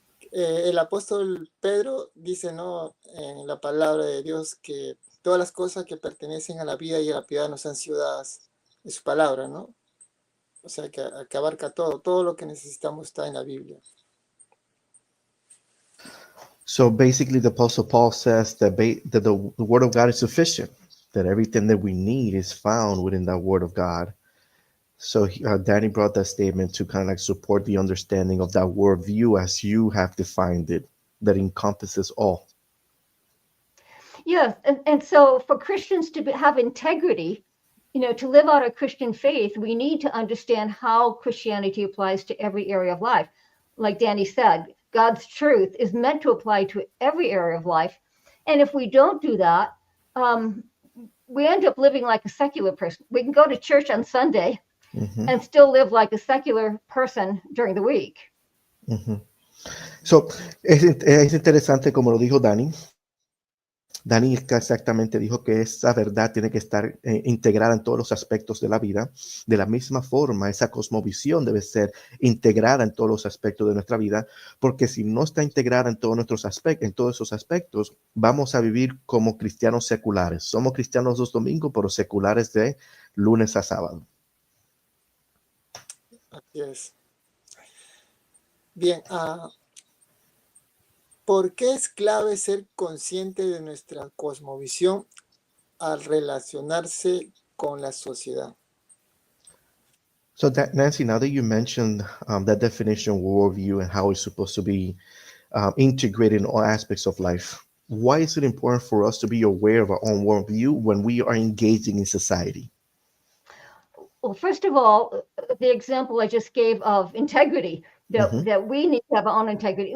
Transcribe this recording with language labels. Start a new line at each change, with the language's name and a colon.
Spanish: El apóstol Pedro dice, ¿no?, en la palabra de Dios, que todas las cosas que pertenecen a la vida y a la piedad nos han sido dadas en su palabra, ¿no? O sea, que abarca todo lo que necesitamos está en la Biblia.
English: So basically, the Apostle Paul says that the Word of God is sufficient, that everything that we need is found within that Word of God. So Danny brought that statement to kind of like support the understanding of that worldview as you have defined it, that encompasses all. Yes, and so for Christians to have integrity, to live out our Christian faith, we need to understand how Christianity applies to every area of life. Like Danny said, God's truth is meant to apply to every area of life. And if we don't do that, we end up living like a secular person. We can go to church on Sunday and still live like a secular person during the week.
Spanish: So, es interesante como lo dijo Dani. Dani exactamente dijo que esa verdad tiene que estar integrada en todos los aspectos de la vida. De la misma forma, esa cosmovisión debe ser integrada en todos los aspectos de nuestra vida, porque si no está integrada en todos esos aspectos, vamos a vivir como cristianos seculares. Somos cristianos los domingos, pero seculares de lunes a sábado. Así es. Bien, ¿por qué es clave ser consciente de nuestra cosmovisión al relacionarse con la sociedad?
English: So Nancy, now that you mentioned that definition of worldview and how it's supposed to be integrated in all aspects of life, why is it important for us to be aware of our own worldview when we are engaging in society? Well, first of all, the example I just gave of integrity, that we need to have our own integrity.